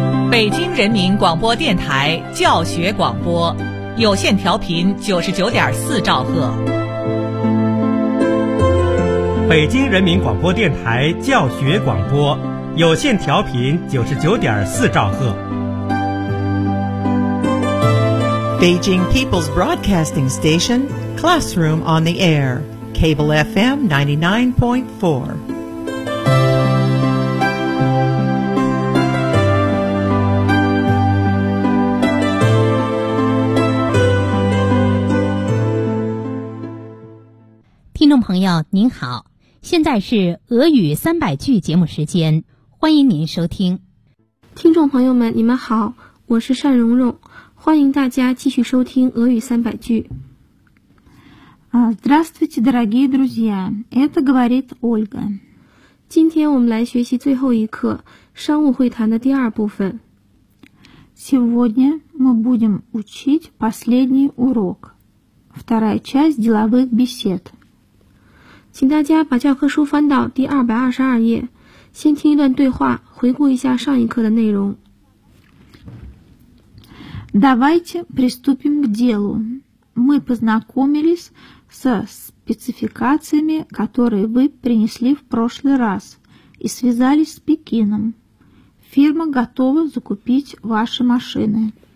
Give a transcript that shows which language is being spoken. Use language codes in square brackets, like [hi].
[zh] 北京人民广播电台教学广播，有线调频99.4兆赫。北京人民广播电台教学广播，有线调频99.4兆赫。 [en] Beijing People's Broadcasting Station, Classroom on the Air, Cable FM 99.4. Hello, [zh] 朋友您好，现在是俄语三百句节目时间，欢迎您收听。听众朋友们你们好，我是单蓉蓉，欢迎大家继续收听俄语三百句。 [ru] Здравствуйте, дорогие друзья, это говорит Ольга. [zh] 今天我们来学习最后一课商务会谈的第二部分。 [ru] Сегодня мы будем учить последний урок, вторая часть деловых бесед. [zh] 请大家把教科书翻到第222页，先听一段对话，回顾一下上一课的内容。 [ru] Давайте приступим к делу. Мы познакомились со спецификациями, которые вы принесли в прошлый раз, и связались с Пекином. Фирма готова закупить ваши машины.